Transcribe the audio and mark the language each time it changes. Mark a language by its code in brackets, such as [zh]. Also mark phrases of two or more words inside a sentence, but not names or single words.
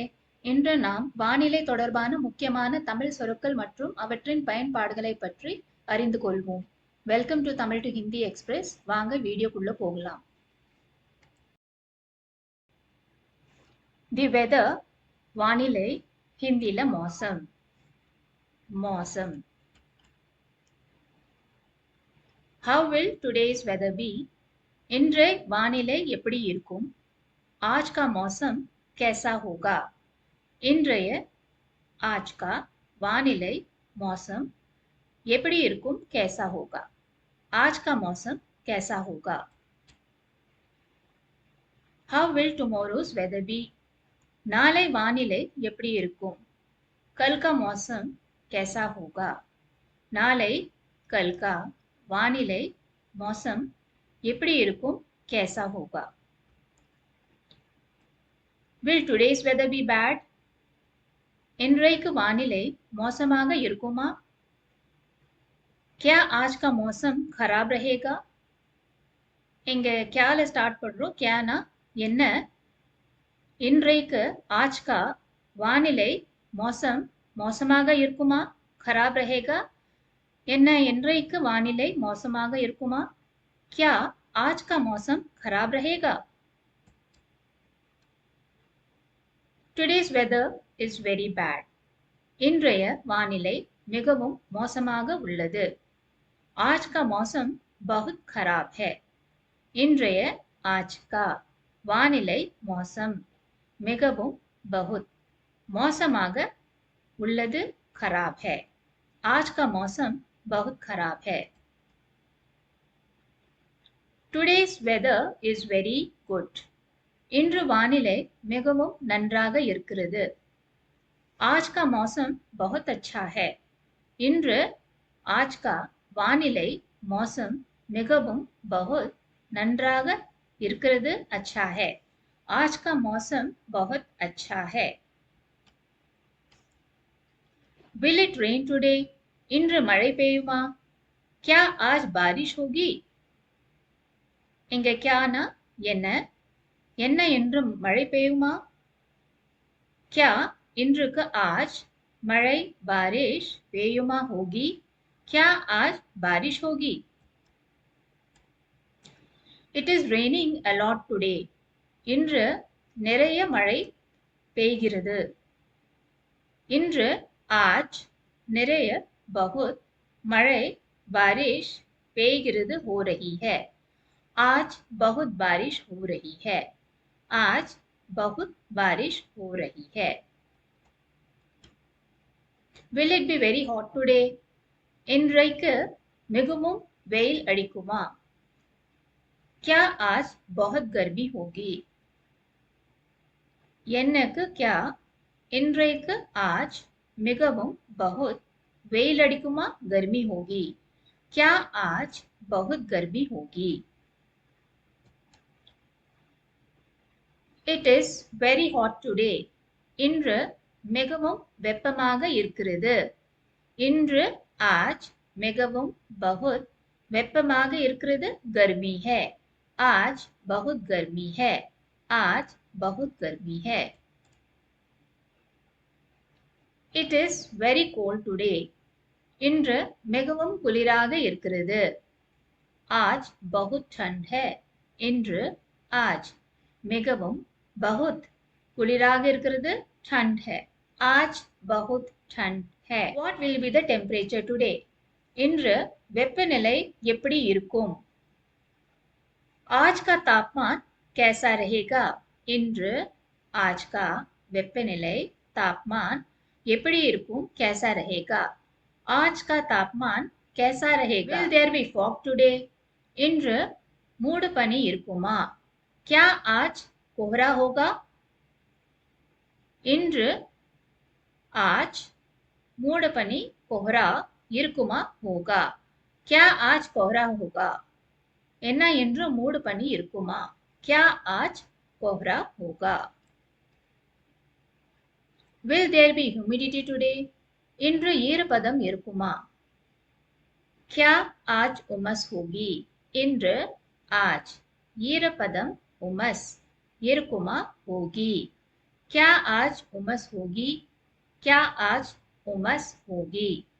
[ta] இன்று நாம் வானிலை தொடர்பான முக்கியமான தமிழ் சொற்கள் மற்றும் அவற்றின் பயன்பாடுகளைப் பற்றி அறிந்து கொள்வோம். [en] Welcome to Tamil to Hindi Express. [ta] வாங்க வீடியோக்குள்ள போகலாம். [en] the weather, [ta] வானிலை, ஹிந்தில மौसम. [hi] மौसम. [en] How will today's weather be? [ta] இன்றைய வானிலை எப்படி இருக்கும்? [hi] आज का मौसम कैसा होगा? [ta] இன்றைய [hi] आज का [ta] வானிலை मौसम எப்படி இருக்கும்? [hi] कैसा होगा? आज का मौसम कैसा होगा? [en] How will tomorrow's weather be? [ta] நாளை வானிலை எப்படி இருக்கும்? [hi] कल का मौसम कैसा होगा? [ta] நாளை [hi] कल का [ta] வானிலை मौसम எப்படி இருக்கும்? [hi] कैसा होगा? [en] Will today's weather be bad? [ta] இன்றைக்கு வானிலை மோசமாக இருக்குமா? [hi] क्या आज का मौसम खराब रहेगा? [ta] இங்க क्याல ஸ்டார்ட் பண்றோம். क्याனா என்ன? இன்றைக்கு [hi] आज का [ta] வானிலை மோசம் மோசமாக இருக்குமா? [hi] खराब रहेगा [ta] என்ன? இன்றைக்கு வானிலை மோசமாக இருக்குமா? [hi] क्या आज का मौसम खराब रहेगा? [en] Today's weather is very bad. [ta] இன்றைய வானிலை மிகவும் மோசமாக உள்ளது. [hi] आज का मौसम बहुत खराब है. [ta] இன்றைய [hi] आज का [ta] வானிலை மோசம் மிகவும் बहुत மோசமாக உள்ளது [hi] खराब है. आज का मौसम बहुत खराब है. [en] Today's weather is very good. [ta] இன்று வானிலை மிகவும் நன்றாக இருக்கிறது. [hi] आज का मौसम बहुत अच्छा है. [ta] இன்று [hi] आज का [ta] வானிலை मौसम மிகவும் बहुत நன்றாக இருக்கிறது. [hi] अच्छा है. आज का मौसम बहुत अच्छा है. [en] Will it rain today? [ta] இன்று மழை பெய்யுமா? [hi] क्या आज बारिश होगी? [ta] இங்க क्याனா என்ன? என்ன என்று மழை பெய்யுமா? क्या இன்றுக்கு आज மழை बारिश பெய்யுமா होगी? [hi] क्या आज बारिश होगी? [en] It is raining a lot today. [ta] இன்று நிறைய மழை பெய்கிறது. இன்று आज நிறைய बहुत மழை बारिश பெய்கிறது [hi] हो रही है. आज बहुत बारिश हो रही है. आज बहुत बारिश हो रही है. [en] Will it be very hot today? [ta] இன்றைக்கு மிகவும் வெயில் அடிக்குமா? [hi] क्या आज बहुत गर्मी होगी? [ta] என்னக்கு क्या இன்றைக்கு आज மிகவும் बहुत வெயில் அடிக்குமா? [hi] गर्मी होगी. क्या आज बहुत गर्मी होगी? [en] It is very hot today. [ta] இன்று மிகவும் வெப்பமாக இருக்கிறது. இன்று आज மிகவும் बहुत வெப்பமாக இருக்கிறது. [hi] गर्मी है. आज बहुत गर्मी है. आज बहुत गर्मी है. [en] It is very cold today. [ta] இன்று மிகவும் குளிராக இருக்கிறது. [hi] आज बहुत ठंड है. [ta] இன்று आज மிகவும் बहुत குளிராக இருக்கிறது. [hi] ठंड है. आज बहुत ठंड है. [en] What will be the temperature today? [ta] இன்று வெப்பநிலை எப்படி இருக்கும்? [hi] आज का तापमान कैसा रहेगा? [ta] இன்று [hi] आज का [ta] வெப்பநிலை तापमान எப்படி இருக்கும்? [hi] कैसा रहेगा? आज का तापमान कैसा रहेगा? [en] Will there be fog today? [ta] இன்று மூடு பனி இருக்குமா? [hi] क्या आज कोहरा होगा? [ta] இன்று आज மூடு பனி कोहरा இருக்குமா? [hi] होगा. क्या आज कोहरा होगा? [ta] என்ன என்று மூடு பனி இருக்குமா? [hi] क्या आज कोहरा होगा? [en] Will there be humidity today? [ta] இன்று ஈரப்பதம் இருக்குமா? [hi] क्या आज उमस होगी? [ta] இன்று आज ஈரப்பதம் உமஸ் இருக்குமா? [hi] होगी. क्या आज उमस होगी? क्या आज उमस होगी?